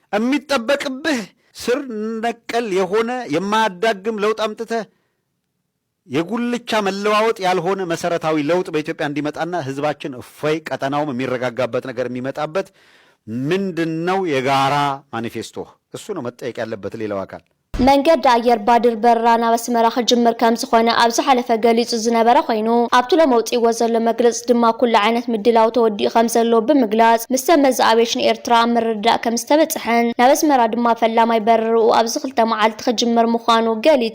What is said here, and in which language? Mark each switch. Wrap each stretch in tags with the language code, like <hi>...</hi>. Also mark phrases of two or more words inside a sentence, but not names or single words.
<am>የሚጠበቅብህ ስር ነቀል የሆነ የማያዳግም ለውጥ አምጥተህ የጉልቻ መለዋወጥ ያልሆነ መሰረታዊ ለውጥ በኢትዮጵያ እንዲመጣና ህዝባችን እፎይ ቀጠናውም የሚረጋጋበት ነገር የሚመጣበት ምንድነው የጋራ ማኒፌስቶ? እሱ ነው መጠየቅ ያለበት ሌላው አካል።</am> <ti>መንገድ አየር ባድር በረራ ናብ አስመራ ክጅምር ከም ዝኾነ ኣብዚ ሓለፈ ገሊጹ ዝነበረ ኮይኑ ኣብቲ ለመውፂዎ ዘሎ መግለጽ ድማ ኩሉ ዓይነት ምድላው ተወዲኡ ከም ዘሎ ብምግላጽ ምስ ሰመዝ ኣቪዬሽን ኤርትራ ምርዳእ ከም ዝተበጽሐን ናብ አስመራ ድማ ፈላማይ በረርኡ ኣብዚ 2 መዓልቲ ክጅምር ምዃኑ ገሊጹ</ti>